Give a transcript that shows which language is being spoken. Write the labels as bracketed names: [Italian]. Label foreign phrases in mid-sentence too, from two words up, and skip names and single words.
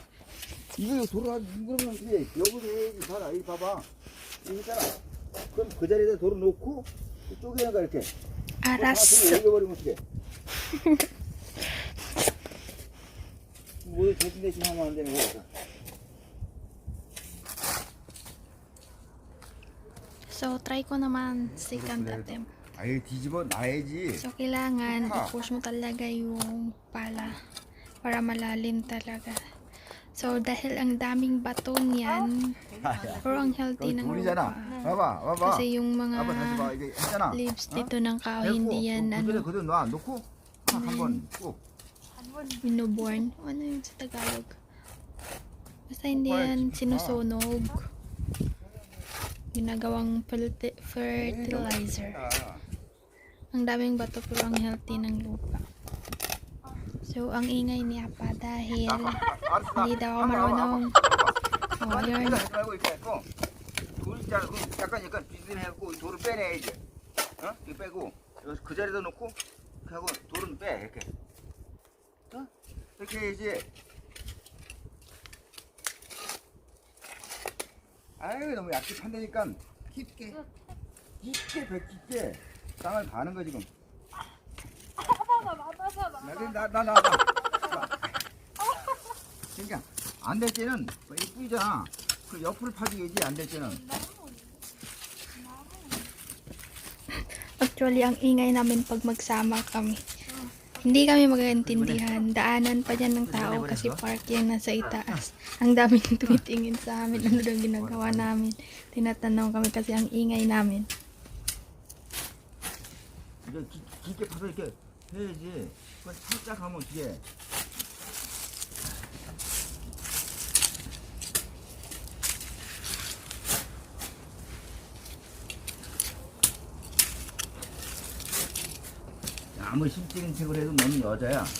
[Korean] 이거 돌을 그러면 이제 여기서 해야지. 봐라. 이거 봐봐. 이거 있잖아. 그럼 그 자리에다 돌을 놓고 쪼개니까 이렇게. 알았어. 올려버리면 어떡해. 뭐 대신 하면 안 되는 거야. [Filipino] So, try ko naman [English] second attempt. [Korean] 아예 뒤집어 놔야지. [Filipino] So, kailangan i-push mo talaga yung pala para malalim talaga. So, dahil ang daming bato niyan, pero ang healthy ng [Korean] 돌이잖아. [Filipino] lupa. [Korean] 봐봐. [Filipino] Kasi yung mga [Korean] 봐봐, 다시 봐. 이게 있잖아. [Filipino] leaves dito ng kahoy, hindi yan [Korean] 그대로 놔 놓고 한번 꼭. [Filipino] binuborn. Ano yun sa Tagalog? Basta hindi yan sinusunog. Ginagawang fertilizer. Ang daming bato pero ang healthy ng lupa. So, ang ingay ni Apa dahil hindi daw ako marunong. Oh, yun. [Korean] 돌 있잖아. 약간 비슷해갖고 돌을 빼내야지. 이거 빼고 그 자리에다 놓고 하고 돌은 빼 이렇게. 이렇게 해야지. 아유 너무 얕게 판다니까 깊게 땅을 가는 거 지금. 나. 그러니까 안 될 때는 뿌이잖아. 그 옆을 파줘야지 안 될 때는. [Filipino] Actually, ang ingay namin pag magsama kami. Hindi kami magkaintindihan. Daanan pa dyan ng tao kasi park yan nasa itaas. Ang daming tumitingin sa amin. Ano daw ginagawa namin. Tinatanong kami kasi ang ingay namin. [Korean] 이제 깊게 파서 이렇게 해야지. 그건 살짝 하면 어떻게? 아무리 심적인 책을 해도 너는 여자야.